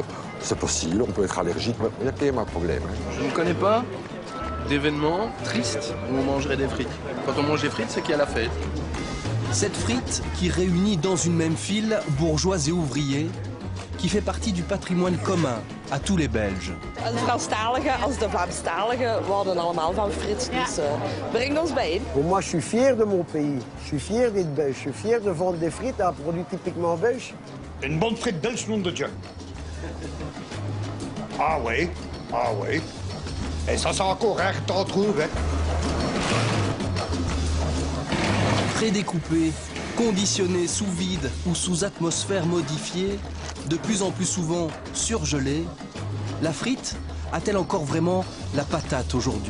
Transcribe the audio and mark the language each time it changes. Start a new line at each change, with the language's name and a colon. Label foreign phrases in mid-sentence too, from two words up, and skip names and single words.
French: C'est possible, on peut être allergique, mais il y a quand même un problème. Je ne connais pas d'événement triste où on mangerait des frites. Quand on mange des frites, c'est qu'il y a la fête. Cette frite qui réunit dans une même file bourgeois et ouvriers, qui fait partie du patrimoine commun à tous les Belges.
Dutch: De Franstaligen als de Vlaamstaligen wouden allemaal van friet, dus brengt ons bijeen.
French: Moi, je suis fier de mon pays. Je suis fier d'être belge. Je suis fier de vendre des frites, un produit typiquement belge. Une bonne frite belge, nom de Dieu. Ah oui, ah oui. Et ça, c'est encore rare d'en trouver. Prédécoupée, conditionnée sous vide ou sous atmosphère modifiée, de plus en plus souvent surgelée, la frite a-t-elle encore vraiment la patate aujourd'hui?